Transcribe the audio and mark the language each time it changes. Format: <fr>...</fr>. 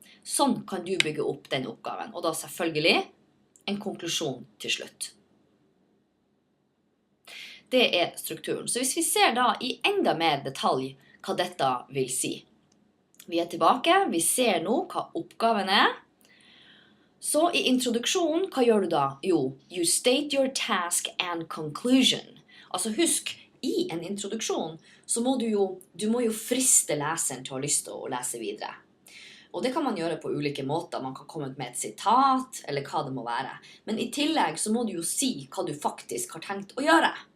<no>Sånn kan du bygge opp den oppgaven, og da selvfølgelig en konklusjon til slutt. Det er strukturen. Så hvis vi ser da i enda mer detalj hva dette vil si. Vi er tilbake, vi ser nå hva oppgaven er. Så i introduksjonen, hva gjør du da?</no> <en>Jo, you state your task and conclusion.</en> <no>Altså husk, i en introduksjon så må du må jo friste leseren til å ha lyst til å lese videre. Og det kan man gjøre på ulike måter. Man kan komme med et sitat, eller hva det må være. Men i tillegg så må du jo si hva du faktisk har tenkt å gjøre.</no>